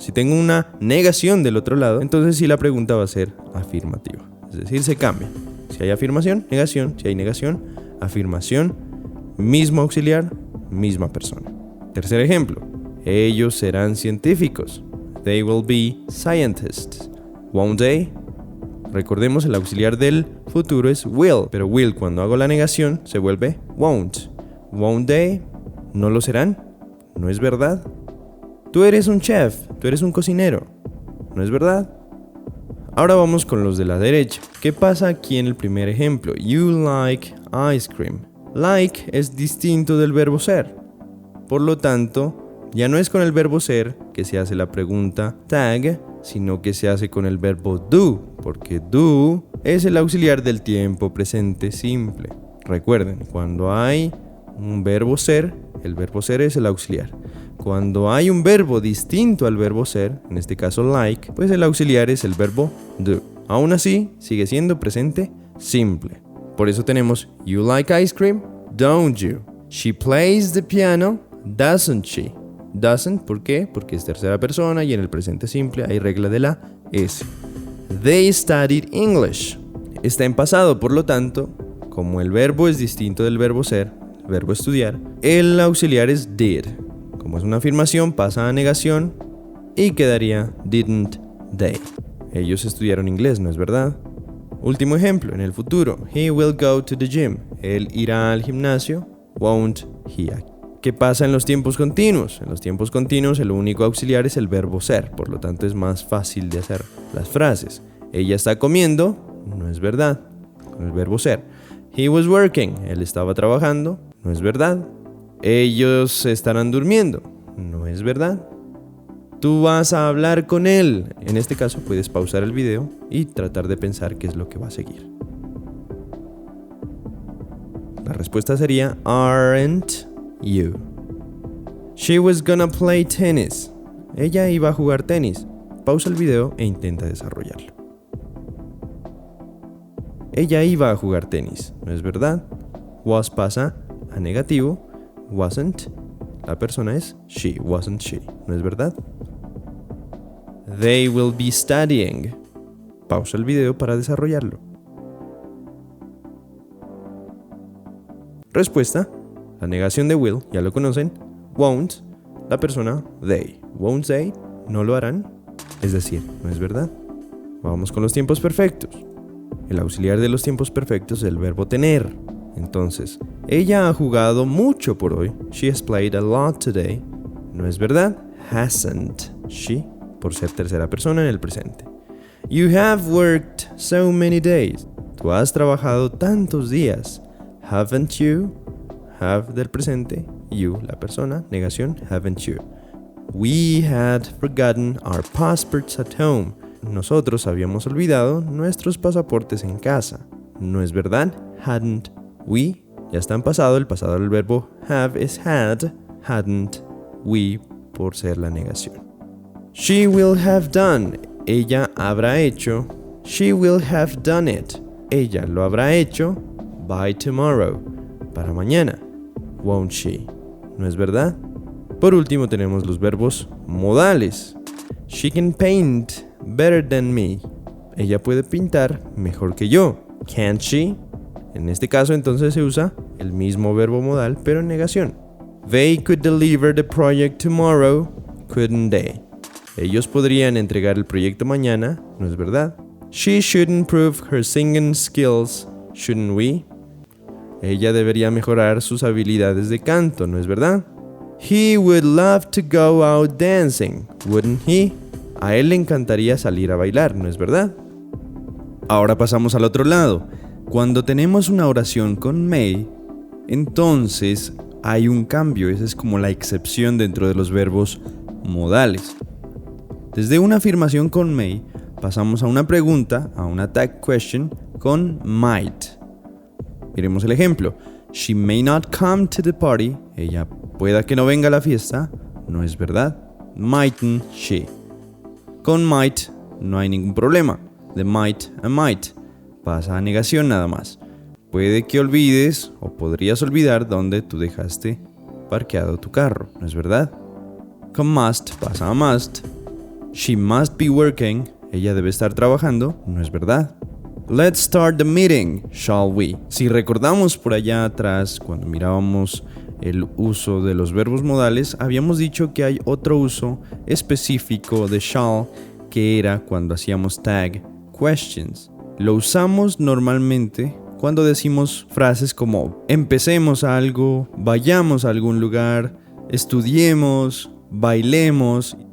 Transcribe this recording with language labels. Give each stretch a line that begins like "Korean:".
Spanish: Si tengo una negación del otro lado, entonces sí la pregunta va a ser afirmativa. Es decir, se cambia. Si hay afirmación, negación. Si hay negación, afirmación. Mismo auxiliar, misma persona. Tercer ejemplo. Ellos serán científicos.
English: They will be scientists. Won't they?
Spanish: Recordemos, el auxiliar del futuro es will, pero will cuando hago la negación se vuelve won't.
English: Won't they?
Spanish: ¿No lo serán? ¿No es verdad? Tú eres un chef, tú eres un cocinero, ¿no es verdad? Ahora vamos con los de la derecha. ¿Qué pasa aquí en el primer ejemplo?
English: You like ice cream.
Spanish: Like es distinto del verbo ser. Por lo tanto, ya no es con el verbo ser que se hace la pregunta tag, sino que se hace con el verbo do, porque do es el auxiliar del tiempo presente simple. Recuerden, cuando hay un verbo ser, el verbo ser es el auxiliar. Cuando hay un verbo distinto al verbo ser, en este caso like, pues el auxiliar es el verbo do. Aún así, sigue siendo presente simple. Por eso tenemos
English: you like ice cream, don't you? She plays the piano, doesn't she?
Spanish: Doesn't, ¿por qué? Porque es tercera persona y en el presente simple hay regla de la S.
English: They studied English.
Spanish: Está en pasado, por lo tanto, como el verbo es distinto del verbo ser, el verbo estudiar, el auxiliar es did. Como es una afirmación, pasa a negación y quedaría didn't they. Ellos estudiaron inglés, ¿no es verdad? Último ejemplo, en el futuro.
English: He will go to the gym.
Spanish: Él irá al gimnasio. won't, he. ¿Qué pasa en los tiempos continuos? En los tiempos continuos el único auxiliar es el verbo ser, por lo tanto es más fácil de hacer las frases. Ella está comiendo, no es verdad, con el verbo ser.
English: He was working,
Spanish: él estaba trabajando, no es verdad. Ellos estarán durmiendo, no es verdad. Tú vas a hablar con él. En este caso puedes pausar el video y tratar de pensar qué es lo que va a seguir. La respuesta sería aren't you.
English: She was gonna play tennis.
Spanish: Ella iba a jugar tenis. Pausa el video e intenta desarrollarlo. Ella iba a jugar tenis, ¿no es verdad? Was pasa a negativo. Wasn't, la persona es she, wasn't she, ¿no es verdad?
English: They will be studying.
Spanish: Pausa el video para desarrollarlo. Respuesta, la negación de will, ya lo conocen. Won't, la persona they. Won't they, no lo harán. Es decir, ¿no es verdad? Vamos con los tiempos perfectos. El auxiliar de los tiempos perfectos es el verbo tener. Entonces, ella ha jugado mucho por hoy.
English: She has played a lot today.
Spanish: ¿No es verdad? Hasn't she, por ser tercera persona en el presente.
English: You have worked so many days.
Spanish: Tú has trabajado tantos días. Haven't you? Have del presente. You, la persona. Negación, haven't you.
English: We had forgotten our passports at home.
Spanish: Nosotros habíamos olvidado nuestros pasaportes en casa. ¿No es verdad? Hadn't we? Ya está en pasado, el pasado del verbo have es had. Hadn't we, por ser la negación.
English: She will have done.
Spanish: Ella habrá hecho.
English: She will have done it.
Spanish: Ella lo habrá hecho.
English: By tomorrow.
Spanish: Para mañana.
English: Won't she?
Spanish: ¿No es verdad? Por último tenemos los verbos modales.
English: She can paint better than me.
Spanish: Ella puede pintar mejor que yo.
English: Can't she?
Spanish: En este caso entonces se usa el mismo verbo modal pero en negación.
English: They could deliver the project tomorrow, couldn't they?
Spanish: Ellos podrían entregar el proyecto mañana, ¿no es verdad?
English: She should improve her singing skills, shouldn't we?
Spanish: Ella debería mejorar sus habilidades de canto, ¿no es verdad?
English: He would love to go out dancing, wouldn't he?
Spanish: A él le encantaría salir a bailar, ¿no es verdad? Ahora pasamos al otro lado. Cuando tenemos una oración con may, entonces hay un cambio. Esa es como la excepción dentro de los verbos modales. Desde una afirmación con may, pasamos a una pregunta, a una tag question con might. Miremos el ejemplo.
English: She may not come to the party.
Spanish: Ella pueda que no venga a la fiesta. No es verdad. Mightn't she. Con might no hay ningún problema. De might a might. Pasa a negación nada más. Puede que olvides o podrías olvidar dónde tú dejaste parqueado tu carro. ¿No es verdad? Con must pasa a must.
English: She must be working.
Spanish: Ella debe estar trabajando. ¿No es verdad?
English: Let's start the meeting, shall we?
Spanish: Si recordamos por allá atrás, cuando mirábamos el uso de los verbos modales, habíamos dicho que hay otro uso específico de shall, que era cuando hacíamos tag questions. Lo usamos normalmente cuando decimos frases como empecemos algo, vayamos a algún lugar, estudiemos, bailemos.